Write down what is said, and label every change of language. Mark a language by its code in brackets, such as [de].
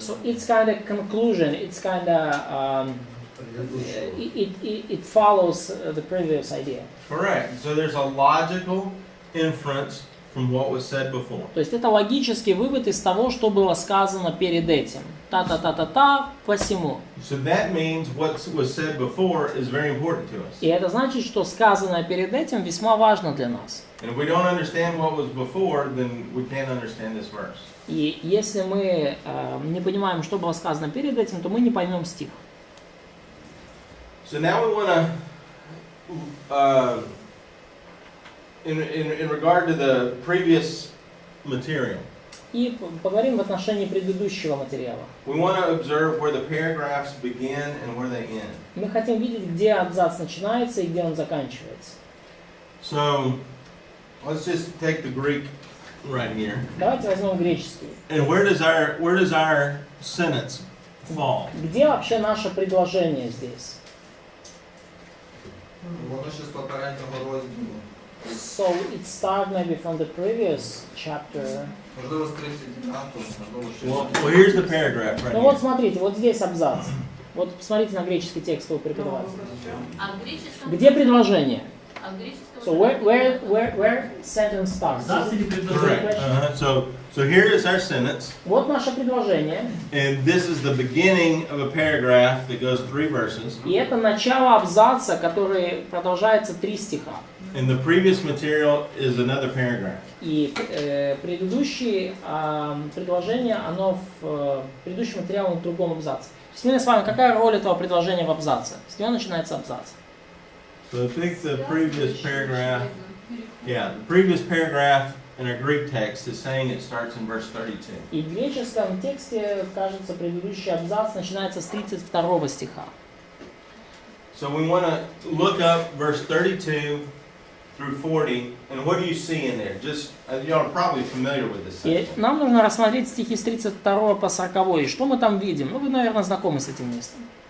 [en] So it's kind of conclusion. It's kind of it follows the previous idea. Correct. So there's a logical inference from what was said before. [ru] То есть это логический вывод из того, что было сказано перед этим. Та-та-та-та-та, посему. [en] So that means what was said before is very important to us. [ru] И это значит, что сказанное перед этим весьма важно для нас. [en] And if we don't understand what was before, then we can't understand this verse. [ru] И если мы не понимаем, что было сказано перед этим, то мы не поймем стих. [en] So now we want to, in regard to the previous material, [ru] И поговорим в отношении предыдущего материала. [en] we want to observe where the paragraphs begin and where they end. [ru] Мы хотим видеть, где абзац начинается и где он заканчивается. [en] So let's just take the Greek right here. [ru] Давайте возьмем греческий. [en] And where does our sentence fall? [ru] Где вообще наше предложение здесь? [uk] Воно ще з попереднього розділу. [en] So it starts maybe from the previous chapter. [uk] Можливо, з 39-го, можливо, ще. [en] Well, here's the paragraph right [ru] Ну вот [en] here. [ru] смотрите, вот здесь абзац. Вот посмотрите на греческий текст у преподавателя. А в греческом? Где предложение? А в греческом? [en] So where sentence starts? [ru] Абзац или [en] Correct. [ru] предложение? [en] So here is our sentence, [ru] Вот наше предложение. [en] and this is the beginning of a paragraph that goes 3 verses. [ru] И это начало абзаца, который продолжается 3 стиха. [en] And the previous material is another paragraph. [ru] И предыдущее предложение, оно в предыдущем материале в другом абзаце. Сегодня с вами, какая роль этого предложения в абзаце? С него начинается абзац. [en] So I think the previous paragraph, the previous paragraph in our Greek text is saying it starts in verse 32. [ru] И в греческом тексте, кажется, предыдущий абзац начинается с 32 стиха. [en] So we want to look up verse 32 through 40, and what do you see in there? Just, y'all are probably familiar with this [ru] И [en] section. [ru] нам нужно рассмотреть стихи с 32 по 40. И что мы там видим? Ну, вы, наверное, знакомы с этим местом.